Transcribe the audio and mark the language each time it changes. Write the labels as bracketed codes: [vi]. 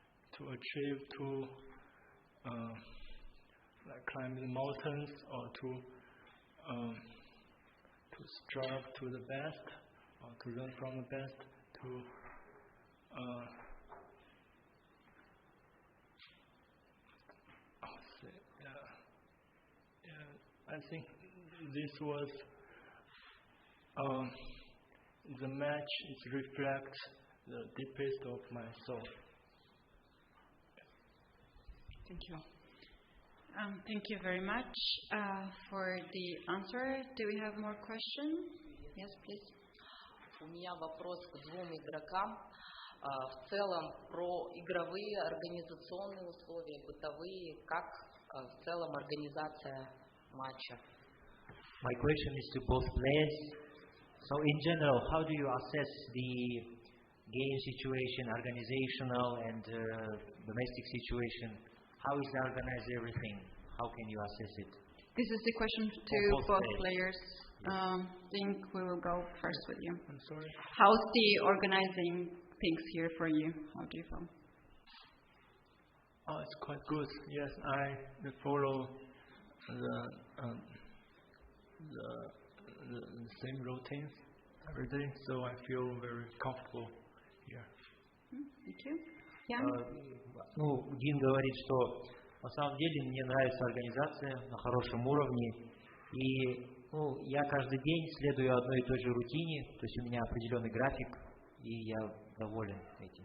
[en] achieve like climbing mountains or to strive to the best or to learn from the best I think this was the match. It reflects the deepest of my soul. Thank you. Thank you very much for the answer. Do we have more questions? Yes, please. [ru] У меня вопрос к двум игрокам. В целом про игровые организационные условия, бытовые, как в целом организация матча. [en] My question is to both players. So in general, how do you assess game situation, organizational and domestic situation. How is it organized everything? How can you assess it? This is the question to both players. I think we will go first with you. I'm sorry? How's the organizing things here for you? How do you feel? Oh, it's quite good. Yes, I follow the same routines every day, so I feel very comfortable here. Thank you. Yeah. [ru] Дин говорит, что на самом деле мне нравится организация на хорошем уровне, и я каждый день следую одной и той же рутине, то есть у меня определенный график, и я доволен этим.